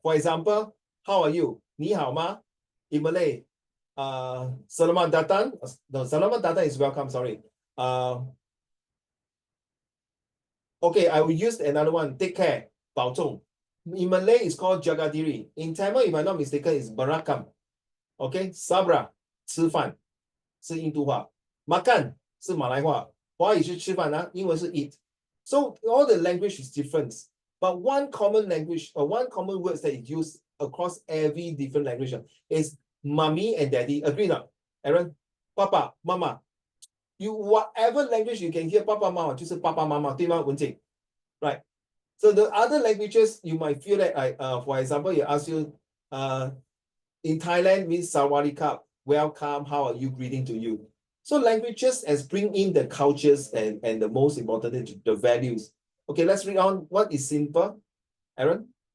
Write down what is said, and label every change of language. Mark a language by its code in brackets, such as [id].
[en] For example, how are you? [zh] Ni hao ma? [en] In Malay, [ms] selamat datang. [en] No, [ms] selamat datang [en] is welcome, sorry. Okay, I will use another one. Take care. [zh] 保重. [en] In Malay, it's called [ms] jaga diri. [en] In Tamil, if I'm not mistaken, it's berakam. [zh] Okay, sabra, 吃饭是印度话 [ms] makan [zh] 是马来话华语是吃饭英文是 [en] eat. So all the language is different, but one common language or one common words that is used across every different language is mommy and daddy. Agree not, Aaron? Papa, mama. You whatever language you can hear [zh] 爸爸妈妈就是爸爸妈妈，对吗，文静？ [en] Right. So the other languages you might feel that for example, you ask you in Thailand means [th] sawadee-kap, [en] welcome, how are you, greeting to you. So languages as bring in the cultures and the most important, the values. Okay, let's read on. What is simple, Aaron?